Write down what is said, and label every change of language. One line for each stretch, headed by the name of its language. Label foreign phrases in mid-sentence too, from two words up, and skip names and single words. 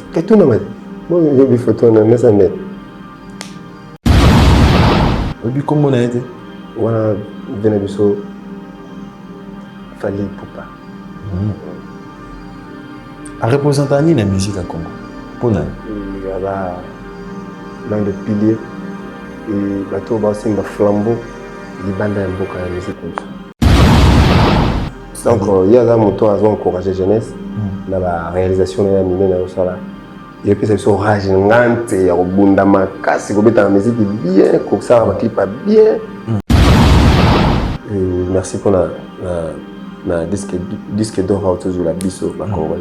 Lingala: ketuna mate bon yobi photo na mesa net oyebi kombo na ye te wana vena biso Fally Ipupa arepresenta nini na musique ya Congo mpona aza
French: l'un de pilier et
Lingala: bato baosimba flambeau libanda ya mboka ya musique na biso donc ye aza moto azo
French: encourager jeunesse
Lingala: na baréalisation na ye ya minene ayosala epesa biso rage ngante ya kobunda makasi kobetaka
French: musique bien
Lingala: kosala baclipa
French: bien merci
Lingala: mpona na
French: disque d'or
Lingala: aotozula biso bacongolais